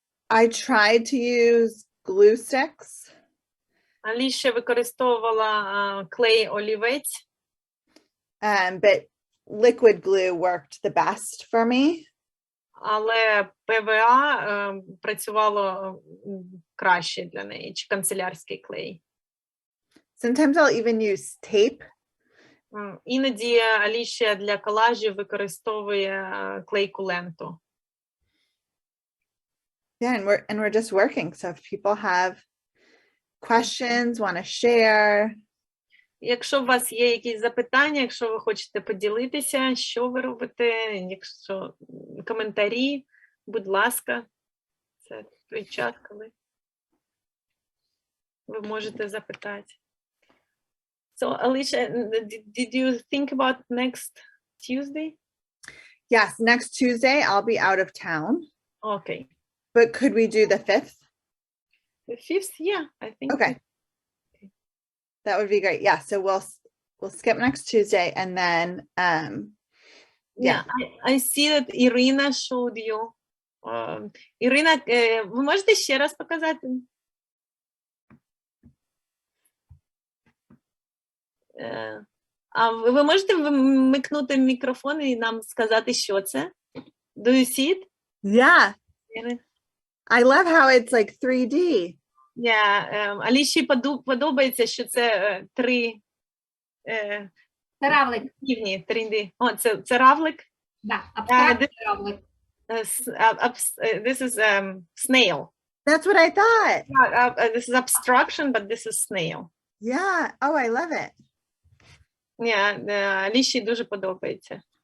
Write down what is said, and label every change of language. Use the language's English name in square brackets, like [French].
[English] I tried to use glue sticks. [Ukrainian] Аліша використовувала клей-олівець. [English] But liquid glue worked the best for me. [Ukrainian] Але ПВА працювало краще для неї, чи канцелярський клей. [English] Sometimes I'll even use tape. [Ukrainian] Іноді Аліша для колажів використовує клейку ленту. [English] Yeah, and we're just working. So if people have questions, want to share. [Ukrainian] Якщо у вас є якісь запитання, якщо ви хочете поділитися, що ви робите, якщо коментарі, будь ласка, це той час, коли ви можете запитати. [English] So, Alicia, did you think about next Tuesday? Yes, next Tuesday I'll be out of town. Okay. But could we do the 5th? The 5th, yeah, I think. Okay. That would be great. Yeah, so we'll skip next Tuesday and then yeah. I see that Irina showed you. [Ukrainian] Ірина, ви можете ще раз показати? А ви можете вмикнути мікрофон і нам сказати, що це? [English] Do you see it? Yeah. I love how it's like 3D. Yeah. [Ukrainian] Аліші подобається, що це три Це равлик. рівні, 3D. О, це равлик? Да, абстрактний равлик. [English] This is snail. That's what I thought. This is abstraction, but this is snail. Yeah. Oh, I love it. [Ukrainian] Аліші дуже подобається.